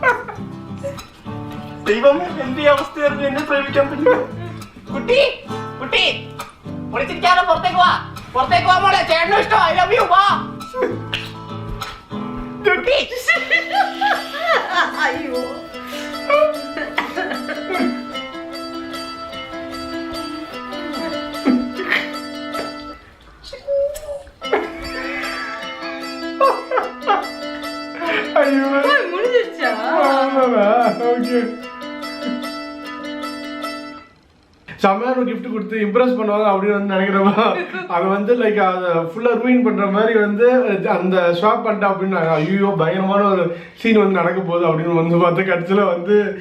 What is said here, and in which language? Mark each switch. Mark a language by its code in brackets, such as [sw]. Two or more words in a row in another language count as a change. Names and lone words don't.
[ml] ദൈവമേ എന്റെ അവസ്ഥയായിരുന്നു എന്നെ പ്രേമിക്കാൻ പറ്റില്ല. കുട്ടി കുട്ടി പൊളിച്ചിരിക്കാതെ പുറത്തേക്ക് വാ മോളെ ചേട്ടനും ഇഷ്ടം [en] I love you [ml] വാ കുട്ടി അയ്യോ [ta] ஐயோ முடிஞ்சிருச்சா? ஓகே செம்மையான கிஃப்ட் கொடுத்து இம்ப்ரெஸ் பண்ணுவாங்க அப்படின்னு வந்து நினைக்கிறப்ப அது வந்து லைக் அதை ஃபுல்லாக ரூயின் பண்ணுற மாதிரி வந்து அந்த ஸ்வாப் பண்ணிட்டேன் அப்படின்னு ஐயோ பயங்கரமான ஒரு சீன் வந்து நடக்க போகுது அப்படின்னு வந்து பார்த்து கடைசியில் வந்து